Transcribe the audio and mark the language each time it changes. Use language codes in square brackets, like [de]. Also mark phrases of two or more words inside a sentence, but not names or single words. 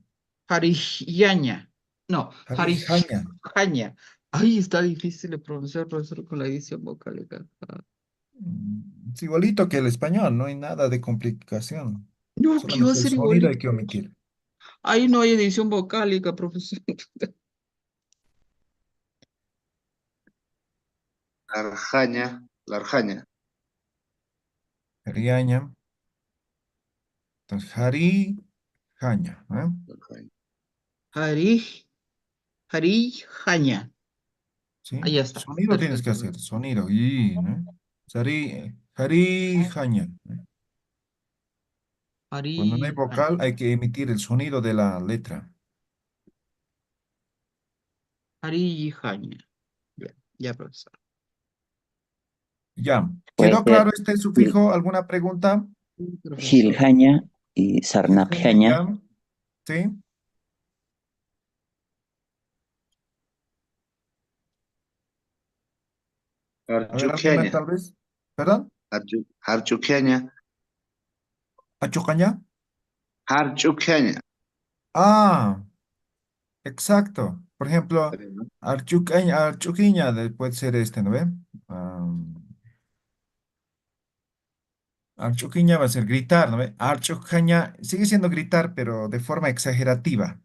[ay] hariyaña, no, Jarijaña. harijaña. [es] Ay, está difícil de pronunciar, profesor, con la edición vocálica. Es igualito que el español, no hay nada de complicación. No, ¿qué va a Solamente el ser sonido hay igualito? que omitir. Ahí no hay edición vocálica, profesor. [ay] Larjaña, Larjaña. Jariaña. Entonces, jarijaña. ¿Eh? Larjaña. Harij, harijaña. [es] ¿Sí? Ahí está, Sonido tienes que perfecto. hacer, sonido. Y, ¿no? Jarijaña. ¿Eh? Cuando no hay [ay] Harijaña, [es] vocal, hay que emitir el sonido de la letra. [ay] harijaña. [es] Ya, ya, profesor. Ya. Puede ¿Quedó claro ser este sufijo? ¿Alguna pregunta? Sí, profesor. [ay] Giljaña y Jarijaña, Sarnapjaña. [es] ya. ¿Sí? A ver, alguien más [ay] Harchuqueña, [es] tal vez. ¿Perdón? [ay] Harchuqueña, ¿Achucaña? Harchuqueña. [es] Ah, exacto. Por ejemplo, archuquiña puede ser este, ¿no ve? Archuquiña va a ser gritar, ¿no ve? Archucaña sigue siendo gritar, pero de forma exagerativa.